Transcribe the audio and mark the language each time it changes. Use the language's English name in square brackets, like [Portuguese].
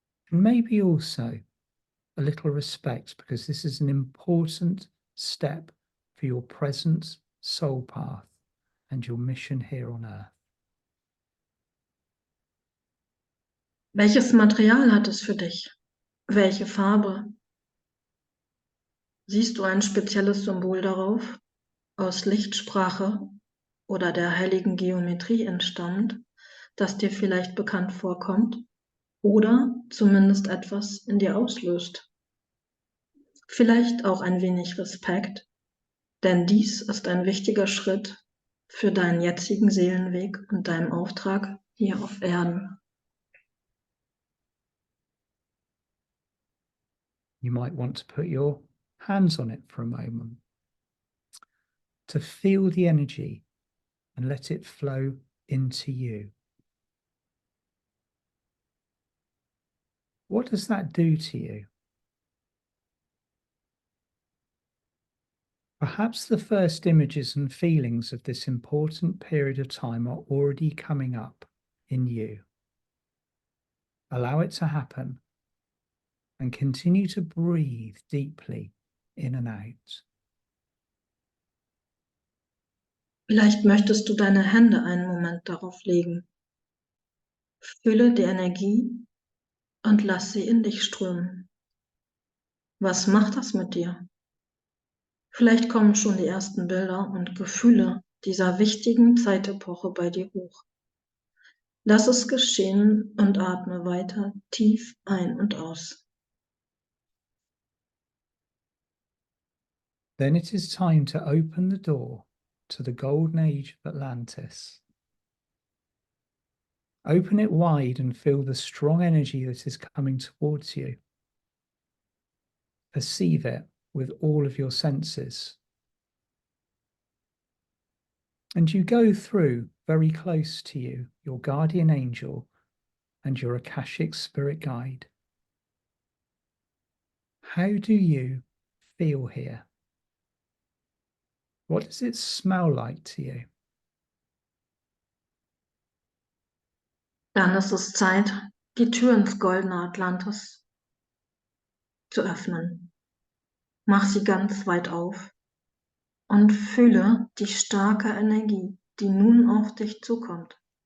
[English] And maybe also a little respect, because this is an important step for your present soul path and your mission here on earth. [German] Welches Material hat es für dich? Welche Farbe? Siehst du ein spezielles Symbol darauf, aus Lichtsprache oder der heiligen Geometrie entstammt, das dir vielleicht bekannt vorkommt oder zumindest etwas in dir auslöst? Vielleicht auch ein wenig Respekt, denn dies ist ein wichtiger Schritt für deinen jetzigen Seelenweg und deinen Auftrag hier auf Erden. [English] You might want to put your hands on it for a moment to feel the energy and let it flow into you. What does that do to you? Perhaps the first images and feelings of this important period of time are already coming up in you. Allow it to happen and continue to breathe deeply in and out. [German] Vielleicht möchtest du deine Hände einen Moment darauf legen. Fühle die Energie und lass sie in dich strömen. Was macht das mit dir? Vielleicht kommen schon die ersten Bilder und Gefühle dieser wichtigen Zeitepoche bei dir hoch. Lass es geschehen und atme weiter tief ein und aus. [English] Then it is time to open the door to the golden age of Atlantis. Open it wide and feel the strong energy that is coming towards you. Perceive it with all of your senses. And you go through very close to you, your guardian angel and your Akashic spirit guide. How do you feel here? What does it smell like to you? [German] Dann ist es Zeit, die Tür ins goldene Atlantis zu öffnen. Mach sie ganz weit auf und fühle die starke Energie, die nun auf dich zukommt.